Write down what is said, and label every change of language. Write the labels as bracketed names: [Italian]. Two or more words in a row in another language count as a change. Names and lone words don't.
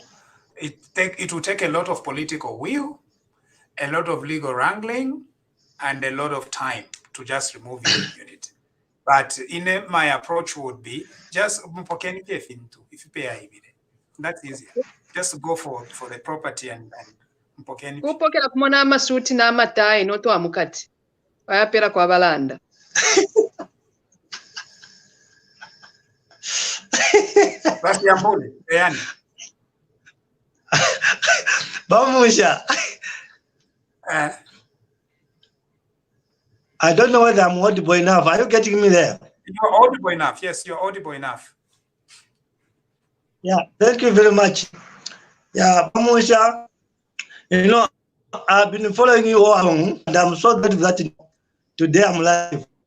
[English] It will take a lot of political will, a lot of legal wrangling, and a lot of time to just remove immunity. But my approach would be just if you pay, that's easier. Just go for the property and [Bemba] kupokera kumona amasuti n'amatai noto amukati wayapera kwa balanda. [English] That's Yambuli. Munshya. I don't know whether I'm audible enough. Are you getting me there? You're audible enough. Yes, you're audible enough. Yeah, thank you very much. Yeah, Munshya, I've been following you all along, and I'm so glad that today I'm live.